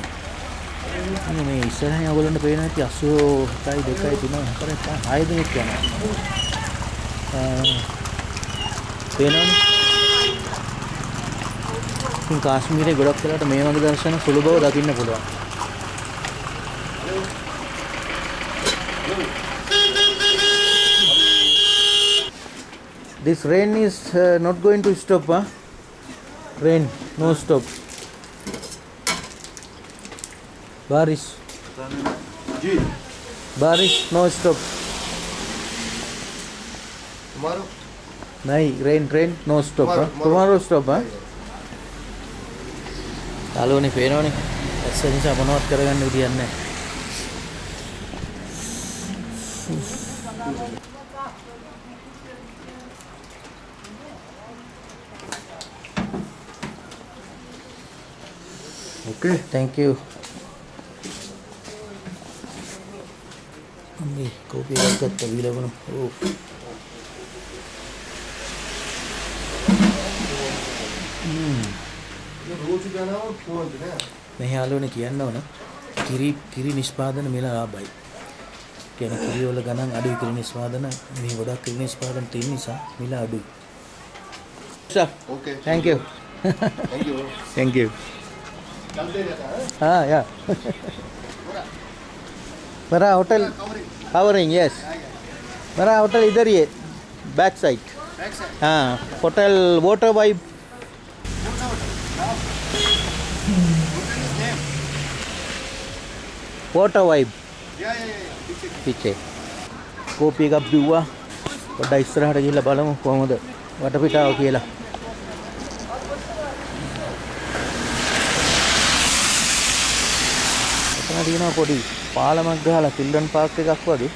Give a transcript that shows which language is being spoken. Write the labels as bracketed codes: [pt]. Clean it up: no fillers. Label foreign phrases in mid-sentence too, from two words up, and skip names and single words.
[si] මේ ඉස්සරහින් ඔයගොල්ලන්ට පේන ඇති අස්සයෝ 1 2 3 4 5 6 දෙනෙක් යනවා. පේනවනේ. ඉතින් කාශ්මීරේ ගොඩක් වෙලාවට මේ වගේ දර්ශන සුළු බව දකින්න පුළුවන්. [en] This rain is not going to stop, huh? Rain, no stop. Baris. [hi] जी [en] Baris, no stop. tomorrow Nahi, rain, no stop. Tomorrow, Huh? Tomorrow stop, [si] huh? යාළුවනේ පේනවනේ. ඇස්ස නිසා මොනවත් කරගන්න විදියක් නැහැ. [en] okay Thank you. [si] අම්මේ කෝපි එකක් ගත්තා විලවන. ඕ. [hi] ये रोज जाना और फोन ना [si] මේ යාළුවනේ කියන්න ඕන කිරි නිෂ්පාදන මිල ලාභයි. කියන්නේ කිරි වල ගණන් අඩුයි කිරි නිෂ්පාදන මේ ගොඩක් කිරි නිෂ්පාදන තියෙන නිසා මිල අඩුයි. [en] Sir, okay thank you. thank you Thank you. [hi] चलते रहता है हाँ, yeah. मेरा होटल कवरिंग yes. मेरा होटल इधर ही है [en] back side. back side [hi] हाँ, होटल वाटर वाइब. वाटर वाइब या पीछे. [si] කෝපි එකක් බිව්වා. පොඩ්ඩක් ඉස්සරහට ගිහිල්ලා බලමු කොහොමද වටපිටාව කියලා. එතන තියෙනවා පොඩි පාලමක් ගහලා චිල්ඩ්‍රන් පාර්ක් එකක් වගේ.